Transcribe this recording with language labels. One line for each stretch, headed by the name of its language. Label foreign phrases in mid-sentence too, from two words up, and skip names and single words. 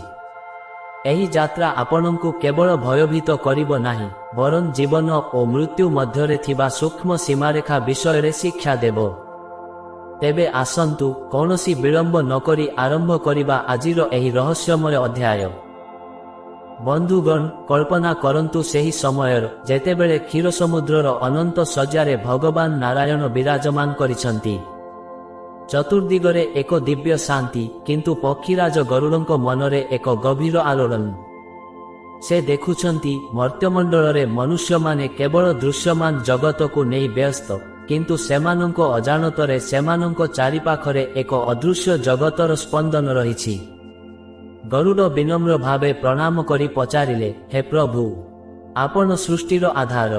Odia: ଏହି ଯାତ୍ରା ଆପଣଙ୍କୁ କେବଳ ଭୟଭୀତ କରିବ ନାହିଁ, ବରଂ ଜୀବନ ଓ ମୃତ୍ୟୁ ମଧ୍ୟରେ ଥିବା ସୂକ୍ଷ୍ମ ସୀମାରେଖା ବିଷୟରେ ଶିକ୍ଷା ଦେବ। ତେବେ ଆସନ୍ତୁ କୌଣସି ବିଳମ୍ବ ନକରି ଆରମ୍ଭ କରିବା ଆଜିର ଏହି ରହସ୍ୟମୟ ଅଧ୍ୟାୟ। ବନ୍ଧୁଗଣ କଳ୍ପନା କରନ୍ତୁ ସେହି ସମୟର ଯେତେବେଳେ କ୍ଷୀର ସମୁଦ୍ରର ଅନନ୍ତ ଶଯ୍ୟାରେ ଭଗବାନ ନାରାୟଣ ବିରାଜମାନ କରିଛନ୍ତି। ଚତୁର୍ଦ୍ଦିଗରେ ଏକ ଦିବ୍ୟ ଶାନ୍ତି, କିନ୍ତୁ ପକ୍ଷୀରାଜ ଗରୁଡ଼ଙ୍କ ମନରେ ଏକ ଗଭୀର ଆଲୋଡ଼ନ। ସେ ଦେଖୁଛନ୍ତି ମର୍ତ୍ତ୍ୟମଣ୍ଡଳରେ ମନୁଷ୍ୟ ମାନେ କେବଳ ଦୃଶ୍ୟମାନ ଜଗତକୁ ନେଇ ବ୍ୟସ୍ତ, କିନ୍ତୁ ସେମାନଙ୍କ ଅଜାଣତରେ ସେମାନଙ୍କ ଚାରିପାଖରେ ଏକ ଅଦୃଶ୍ୟ ଜଗତର ସ୍ପନ୍ଦନ ରହିଛି। ଗରୁଡ଼ ବିନମ୍ର ଭାବେ ପ୍ରଣାମ କରି ପଚାରିଲେ, ହେ ପ୍ରଭୁ, ଆପଣ ସୃଷ୍ଟିର ଆଧାର।